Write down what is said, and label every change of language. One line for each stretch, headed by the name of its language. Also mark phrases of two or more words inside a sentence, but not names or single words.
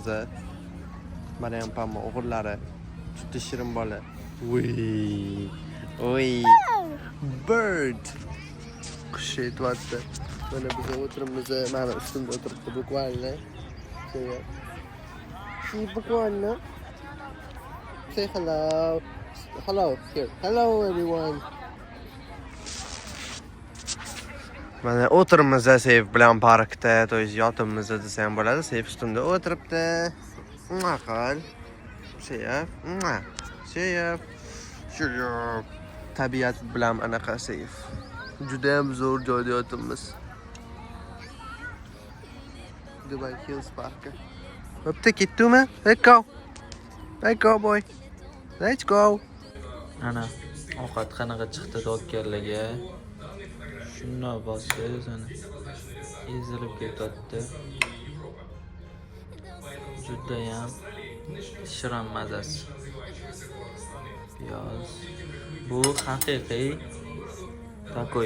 Uzbek: Mana ham pamma o'g'illari. Juda shirin bola. Voy. Bird. Qush etyapti. Mana biz o'tiribmiz, mana ustimda o'tiribdi bukvalni. Bukvalni.
English: Say hello. Hello. Here. Hello everyone.
Uzbek: Mana o'tiribmiz Seyf bilan parkda, to'yz yotibmiz desa ham bo'ladi. Seyf ustimda o'tiribdi. Maqal. Seyf. Seyf. Tabiat bilan anaqa Seyf. Juda ham zo'r joyda yotibmiz. Dubai Hills Parkka. Bo'pti, ketdimi?
English: Let's go. Let's go boy. Let's go.
Uzbek: Ana, ovqat qanaqa chiqdi dokkerlarga. Shunday bossangiz ana ezilib ketyapti. Juda ham shirin mazasi. Piyoz. Bu haqiqiy takoy.